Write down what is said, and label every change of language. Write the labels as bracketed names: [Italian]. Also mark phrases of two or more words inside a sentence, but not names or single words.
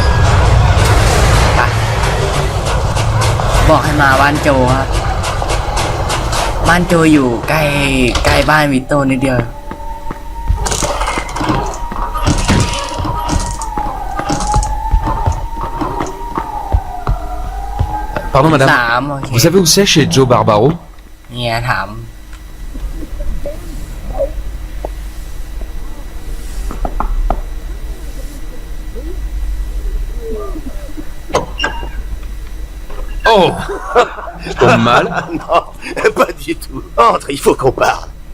[Thai] บอกให้มาบ้านโจครับบ้านโจอยู่ใกล้บ้านวิโต้นิดเดียว [French] Pardon, madame. [Thai] 3 โอเค [French] Vous savez où c'est chez Joe Barbaro? [Thai] เนี่ยถาม [French] Oh! Je tombe mal. Non, pas du tout. Entre, il faut qu'on parle.